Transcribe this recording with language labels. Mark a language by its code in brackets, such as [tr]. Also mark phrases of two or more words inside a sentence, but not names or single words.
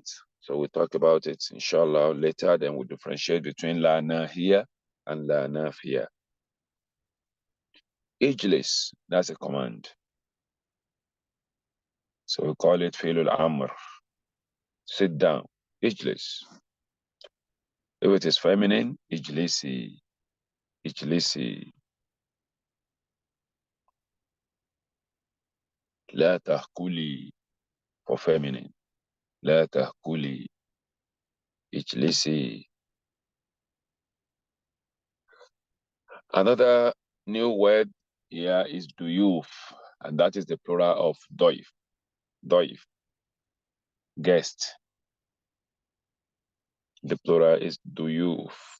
[en] So we'll talk about it, inshallah, later. Then we'll differentiate between [ar] la nahiya [en] and [ar] la nafiya. [en] Ijlis, that's a command. So we call it [ar] fi'l al-amr. [en] Sit down. Ijlis. If it is feminine, ijlisi. [ar] Ijlisi. La tahkuli, [en] for feminine. [ar] La tahkuli. Ijlisi. [en] Another new word here is duyuf, and that is the plural of doif. Doif. Guest. The plural is duyuf.